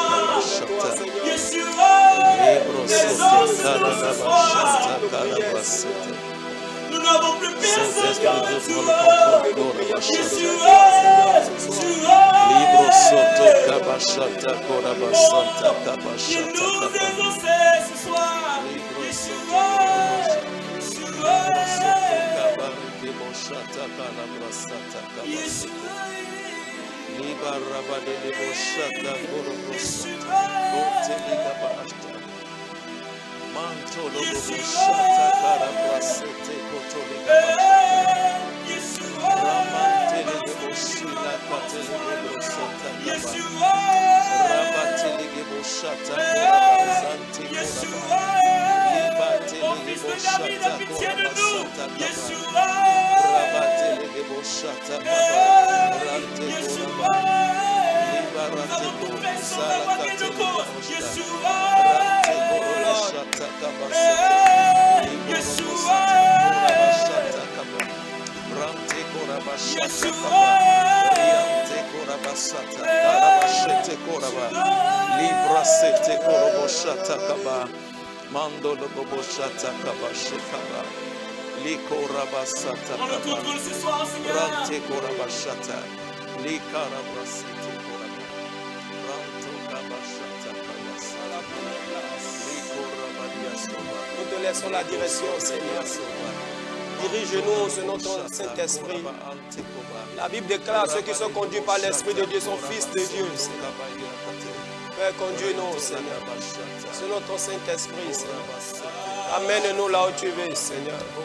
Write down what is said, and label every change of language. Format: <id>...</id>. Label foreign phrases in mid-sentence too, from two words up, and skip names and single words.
<fr>Yeshua, exauce-nous ce soir. Nous n'avons plus personne comme toi. Yeshua, Yeshua. Il nous exauce ce soir. Yeshua, Yeshua. Yeshua. Mantolo bushata karabasete kotoliga Yeshua, ramantele bushila patele bushata Yeshua, rabatele bushata korabazante Yeshua, libatele fils de David, a pitié de nous. Yeshua, rabatele bushata Yeshua, nous avons tout fait sans avoir gain de cause. Yeshua, Yeshua, Yeshua, Rando lobo shata kaba shikaba. Liko rabasata On le kaba. contrôle ce soir, Seigneur. Rante korabashata. Lika rabasete koraba. Ranto kabashata kabasa. Liko rabadia soba. Nous te laissons la direction, Seigneur. Dirige-nous selon ton Saint-Esprit. La Bible déclare ceux qui sont conduits par l'Esprit de Dieu sont fils de Dieu, Seigneur. Père, conduis-nous, Seigneur, selon ton Saint-Esprit, Seigneur. Amène-nous là où tu veux, Seigneur.</fr>